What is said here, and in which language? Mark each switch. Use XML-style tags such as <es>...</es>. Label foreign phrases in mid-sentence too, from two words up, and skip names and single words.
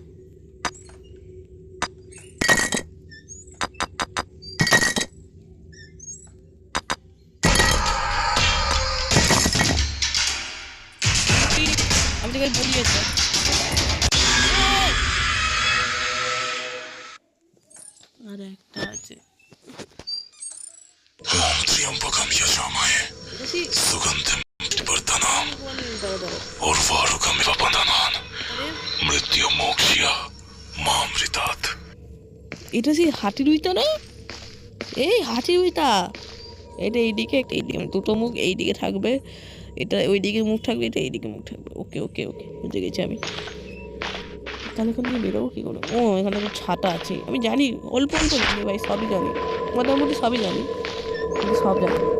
<bn>আমি তোকে বলি একটা, আর একটা আছে</bn> <sa>ओम त्र्यंबकम यजामहे सुगंधिम पुष्टिवर्धनम उर्वारुकम यवनम मृत्यु मोक्षया मामृतात्।</sa> <bn>এটা সেই হাতির উইতা না? এই হাতির উইতা, এটা এইদিকে একটা এইদিকে, মানে দুটো মুখ এইদিকে থাকবে, এটা ওইদিকে মুখ থাকবে, এটা এইদিকে মুখ থাকবে।</bn> <en>okay okay okay</en> <bn>বুঝে গেছি আমি। তাহলে এখান থেকে বেরোবো কী করে? ও এখানে তো ছাতা আছে, আমি জানি অল্প অল্প জানি ভাই, সবই জানি, মোটামুটি সবই জানি, কিন্তু সব জানি।</bn>